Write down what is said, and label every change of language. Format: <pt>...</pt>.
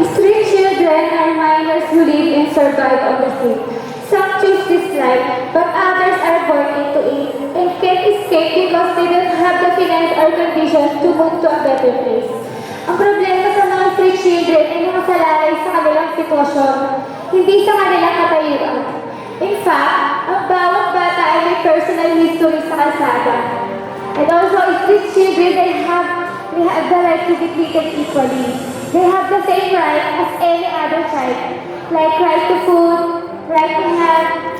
<en>live and survive on the sea. Some choose this life, but others are born into it and can't escape because they don't have the finance or condition to move to a better place.</en> <tl>Ang problema sa mga street children ay nakasalalay sa kanilang sitwasyon, hindi sa kanilang katayuan. In fact, ang bawat bata ay may personal history sa kalsada.</tl> <en>And also, street children, they have the right to be treated equally. They have the same right as any other child, like right to food, right to health.</en>